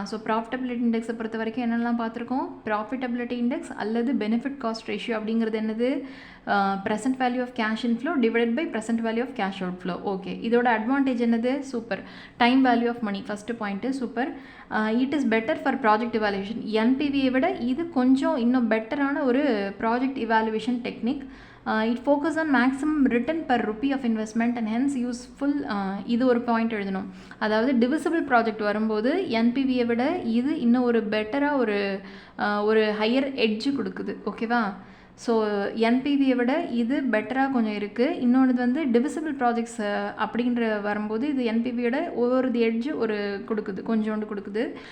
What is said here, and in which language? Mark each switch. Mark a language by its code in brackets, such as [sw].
[ta] So profitability இண்டெக்ஸை பொறுத்த வரைக்கும் என்னெல்லாம் பார்த்துருக்கோம், ப்ராஃபிட்டபிலிட்டி இண்டெக்ஸ் அல்லது பெனிஃபிட் காஸ்ட் ரேஷியோ அப்படிங்கிறது என்னது, present value of cash inflow divided by present value of cash out flow. Okay, இதோட அட்வான்டேஜ் என்னது, super, time value of money first point, super. [en] It is better for project evaluation. [ta] என்பிவியை விட இது கொஞ்சம் இன்னும் பெட்டரான ஒரு project evaluation technique. [en] It focuses on maximum return per rupee of investment and hence useful. [ta] இது ஒரு பாயிண்ட் எழுதணும். அதாவது டிவிசிபிள் ப்ராஜெக்ட் வரும்போது என்பிவியை விட இது இன்னும் ஒரு பெட்டராக ஒரு ஹையர் எட்ஜு கொடுக்குது. ஓகேவா? ஸோ என்பிவியை விட இது பெட்டராக கொஞ்சம் இருக்குது. இன்னொன்று வந்து டிவிசிபிள் ப்ராஜெக்ட்ஸ் அப்படின்ற வரும்போது இது என்பிவியோட ஒவ்வொரு எட்ஜு கொஞ்சோண்டு கொடுக்குது.